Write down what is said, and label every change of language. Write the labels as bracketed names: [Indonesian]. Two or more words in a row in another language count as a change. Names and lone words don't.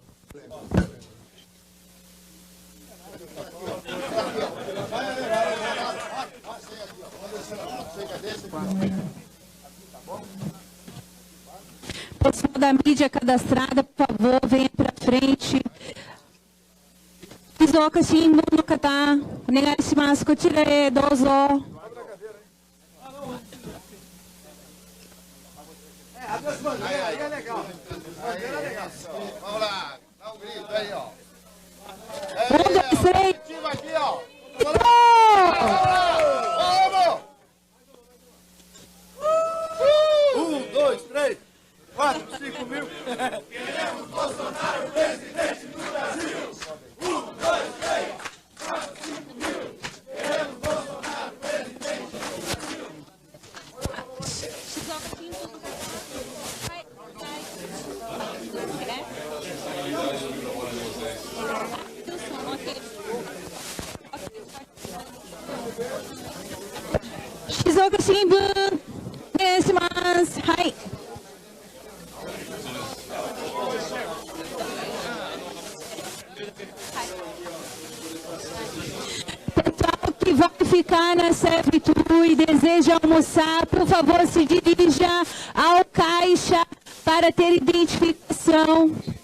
[Portuguese] Pessoal da mídia cadastrada, por favor, venha para frente. [Japanese] 静岡新聞の方、お願いします. こちらへどうぞ. [Portuguese] Aí é legal. Vamos lá, dá um grito aí, ó. 1, 2, 3. Aqui, ó. Vamos! 1, 2, 3, 4, 5 mil. Queremos Bolsonaro presidente do Brasil. 1, 2, 3, 4, 5 mil. Queremos Bolsonaro presidente do Brasil. [Japanese] Shizuoka Shimbun, onegaishimasu. Hai. [Portuguese] Pessoal que vai ficar na servitude e deseja almoçar, por favor, se dirija ao caixa para ter identificação.